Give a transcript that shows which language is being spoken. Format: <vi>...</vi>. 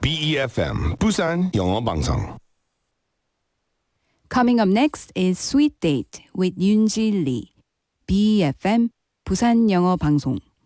<ko>BEFM 부산 영어 방송.</ko> <en>Coming up next is Sweet Date with Yoonji Lee.</en> <ko>BEFM 부산 영어 방송.</ko>